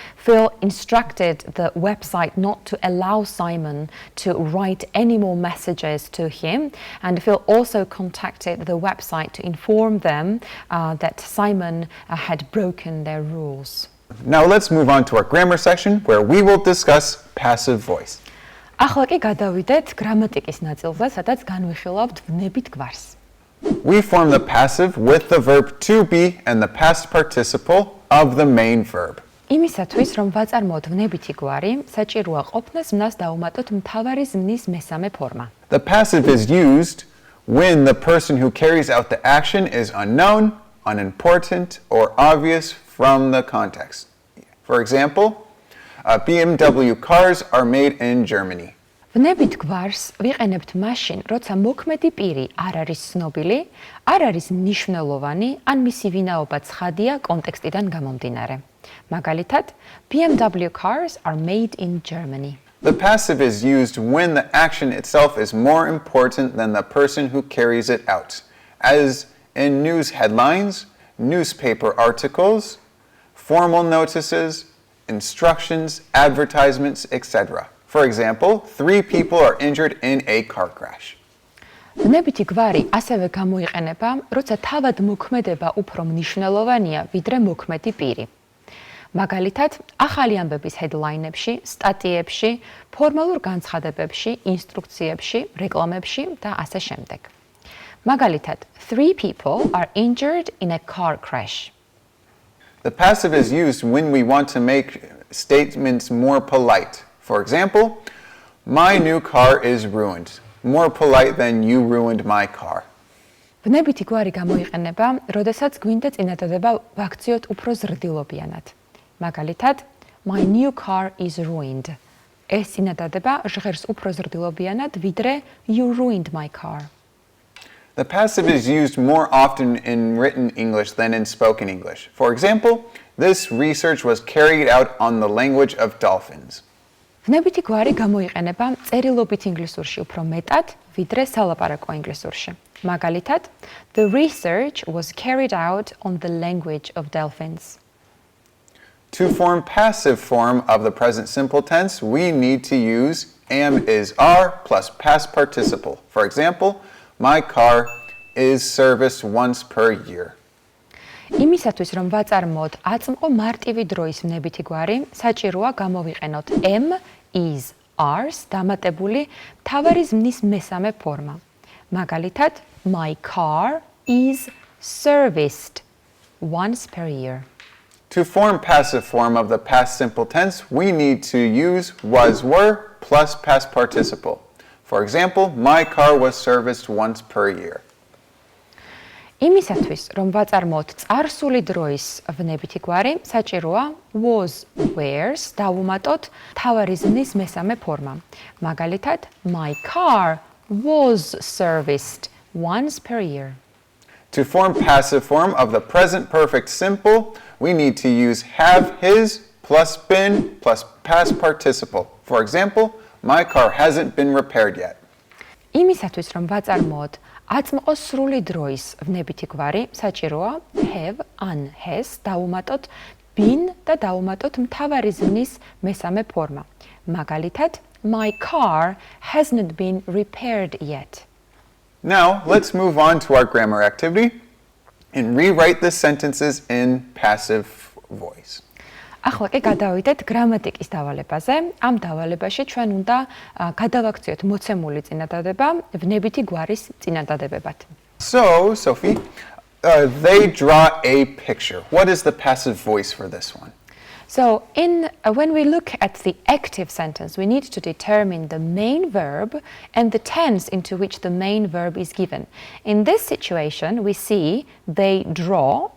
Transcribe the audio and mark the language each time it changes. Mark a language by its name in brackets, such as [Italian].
[English] Phil instructed the website not to allow Simon to write any more messages to him, and Phil also contacted the website to inform them that Simon had broken their rules. Now let's move on to our grammar section where we will discuss passive voice. [Georgian] ახლა კი გადავიდეთ გრამატიკის ნაწილზე, სადაც განვიხილავთ ვნებით გვარს. [English] We form the passive with the verb to be and the past participle of the main verb. [Georgian] იმისათვის, რომ ვაწარმოოთ ვნებითი გვარი, საჭიროა ყოფნას მნას დავუმატოთ მთავარი ზმნის მესამე ფორმა. [English] The passive is used when the person who carries out the action is unknown, unimportant, or obvious from the context. For example, BMW cars are made in Germany. [Georgian] ვნებით გვარს ვიყენებთ მაშინ, როცა მოქმედი პირი არ არის ცნობილი, არ არის მნიშვნელოვანი, ან მისი ვინაობა ცხადია კონტექსტიდან გამომდინარე. მაგალითად, [English] BMW cars are made in Germany. The passive is used when the action itself is more important than the person who carries it out, as in news headlines, newspaper articles, formal notices, instructions, advertisements, etc. For example, 3 people are injured in a car crash. [Georgian] ვნებითი გვარი ასევე გამოიყენება, როცა თავად მოქმედება უფრო მნიშვნელოვანია, ვიდრე მოქმედი პირი. მაგალითად, ახალი ამბების headline-ებში, სტატიებში, ფორმალურ განცხადებებში, ინსტრუქციებში, რეკლამებში და ასე შემდეგ. მაგალითად, [English] 3 people are injured in a car crash. The passive is used when we want to make statements more polite. For example, my new car is ruined. More polite than you ruined my car. [Georgian] ვნებითი გვარი გამოიყენება, როდესაც გვინდა წინადადება ვაქციოთ უფრო ზრდილობიანად. მაგალითად, [English] my new car is ruined. [Georgian] ეს წინადადება ჟღერს უფრო ზრდილობიანად, ვიდრე [English] you ruined my car. The passive is used more often in written English than in spoken English. For example, this research was carried out on the language of dolphins. [Georgian] ვნებითი გვარი გამოიყენება წერილობით ინგლისურში უფრო მეტად, ვიდრე სალაპარაკო ინგლისურში. მაგალითად, [English] the research was carried out on the language of dolphins. To form passive form of the present simple tense, we need to use am is are plus past participle. For example, my car is serviced once per year. [Georgian] იმისათვის, რომ ვაწარმოოთ აწმყო მარტივი დროის ვნებითი გვარი, საჭიროა გამოვიყენოთ am, is, are-ს დამატებული მთავარი ზმნის მესამე ფორმა. მაგალითად, [English] my car is serviced once per year. To form passive form of the past simple tense, we need to use was, were plus past participle. For example, my car was serviced once per year. [Georgian] იმისათვის, რომ ვაწარმოოთ წარსული დროის ვნებითი გვარი, საჭიროა was, were-ს დავუმატოთ მთავარი ზმნის მესამე ფორმა. მაგალითად, [English] my car was serviced once per year. To form passive form of the present perfect simple, we need to use have, his, plus been, plus past participle. For example, my car hasn't been repaired yet. [Georgian] იმისათვის, რომ ვაწარმოოთ აწმყო სრული დროის ვნებითი გვარი, საჭიროა have, an, has დავუმატოთ been და დავუმატოთ მთავარი ზმნის მესამე ფორმა. მაგალითად, [English] my car hasn't been repaired yet. Now, let's move on to our grammar activity and rewrite the sentences in passive voice. [Georgian] ახლა კი გადავიდეთ გრამატიკის დავალებაზე. ამ დავალებაში ჩვენ უნდა გადავაქციოთ მოცემული წინადადება ვნებითი გვარის წინადადებებად. [English] So, Sophie, they draw a picture. What is the passive voice for this one? So, when we look at the active sentence, we need to determine the main verb and the tense into which the main verb is given. In this situation, we see they draw.